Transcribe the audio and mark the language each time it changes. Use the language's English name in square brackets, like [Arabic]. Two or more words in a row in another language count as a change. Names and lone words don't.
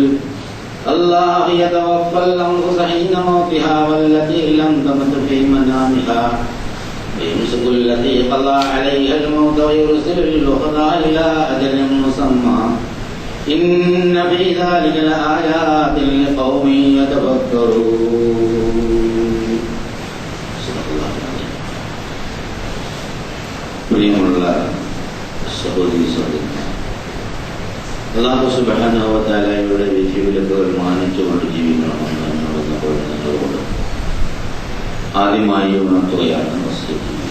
[Arabic] الله يتوفى الأنفس حين موتها والتي لم تمت في منامها ويمسك التي قضى عليها الموت ويرسل الأخرى إلى أجل مسمى إن في ذلك لآيات لقوم يتفكرون. صدق الله العظيم. [Malayalam] പ്രിയമുള്ള സഹോദരി സഹോദരന്മാർ, [Arabic] الله سبحانه وتعالى [Malayalam] വിധിവിലക്കുകൾ മാനിച്ചുകൊണ്ട് ജീവിക്കണമെന്ന് എന്നോട് നിങ്ങളോട് ആദ്യമായി ഉണർത്തുകയാണ് വസിയത്ത്.